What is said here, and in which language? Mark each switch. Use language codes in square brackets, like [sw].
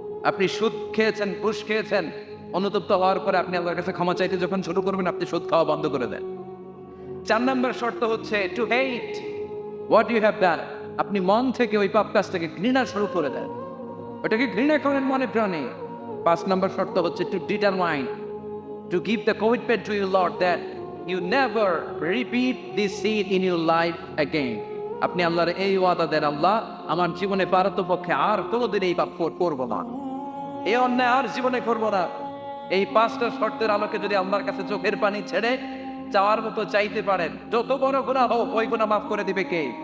[bn] আপনি সুদ খেয়েছেন, ঘুষ খেয়েছেন, অনুতপ্ত হওয়ার পরে আপনি আল্লাহর কাছে ক্ষমা চাইতে যখন শুরু করবেন, আপনি সুদ খাওয়া বন্ধ করে দেন। 4 নম্বর শর্ত হচ্ছে [en] To hate what you have done. [bn] আপনি মন থেকে ওই পাপ কাজটাকে ঘৃণা শুরু করে দেন, ওটাকে ঘৃণা করেন মনে প্রাণে। 5 নম্বর শর্ত হচ্ছে [en] To determine to give the commitment to your Lord that you never repeat this sin in your life again. [bn] আপনি আল্লাহর এই ওয়াদা দেন, আল্লাহ আমার জীবনে পারতপক্ষে আর কোনোদিন এই পাপ করবো না, এই অন্যায় আর জীবনে করবো না। এই 5টা শর্তের আলোকে যদি আল্লাহর কাছে চোখের পানি ছেড়ে চাওয়ার মতো চাইতে পারেন, যত বড় গুনাহ হোক ওই গুনাহ মাফ করে দিবে কে?